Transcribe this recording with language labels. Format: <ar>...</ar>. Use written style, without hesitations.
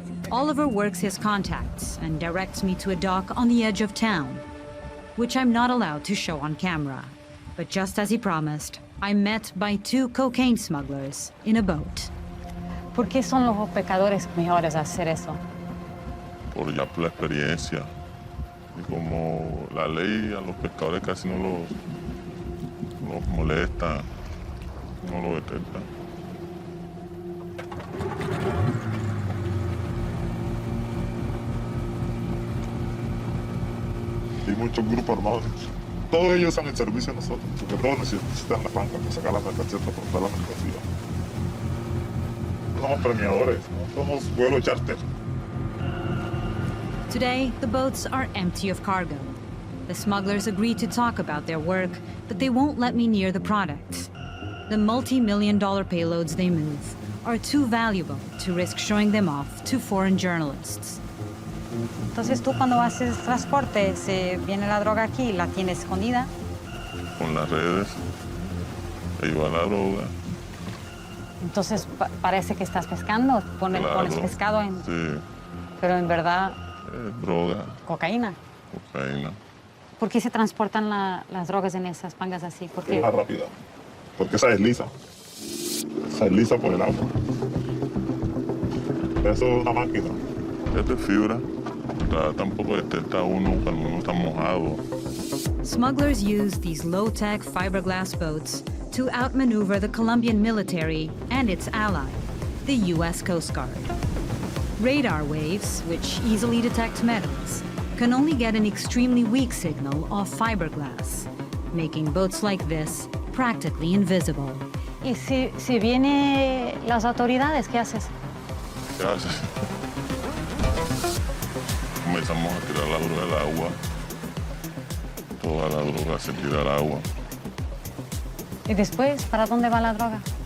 <en>Oliver works his contacts and directs me to a dock on the edge of town, which I'm not allowed to show on camera. But just as he promised, I'm met by two cocaine smugglers in a boat.</en> <es>¿Por qué son los pescadores mejores a hacer eso? Por ya por la experiencia. Y como la ley a los pescadores casi no los molesta, no los detecta. Y muchos grupos armados, todos ellos están en servicio de nosotros, porque todos necesitan la banca para sacar la mercancía, para transportar la mercancía. Somos premiadores, somos vuelo charter.</es> <en>Today, the boats are empty of cargo. The smugglers agree to talk about their work, but they won't let me near the products. The multi-million-dollar payloads they move are too valuable to risk showing them off to foreign journalists.</en> <es>Entonces tú cuando haces transporte, si viene la droga aquí, ¿la tienes escondida? Con las redes, ahí va la droga. Entonces parece que estás pescando, pones pescado en... Sí. Pero en verdad... droga. Cocaína. Cocaína. ¿Por qué se transportan las drogas en esas pangas así? ¿Por qué? Es más rápida. Porque se desliza. Se desliza por el agua. Eso es una máquina. Es de fibra. Tampoco detecta uno cuando uno está mojado.</es> <en>Smugglers use these low-tech fiberglass boats to outmaneuver the Colombian military and its ally, the U.S. Coast Guard. Radar waves, which easily detect metals, can only get an extremely weak signal off fiberglass, making boats like this practically invisible.</en> <es>¿Y si vienen las autoridades, qué haces? ¿Qué haces? Comenzamos a tirar la droga al agua. Toda la droga se tira al agua. ¿Y después, para dónde va la droga?</es>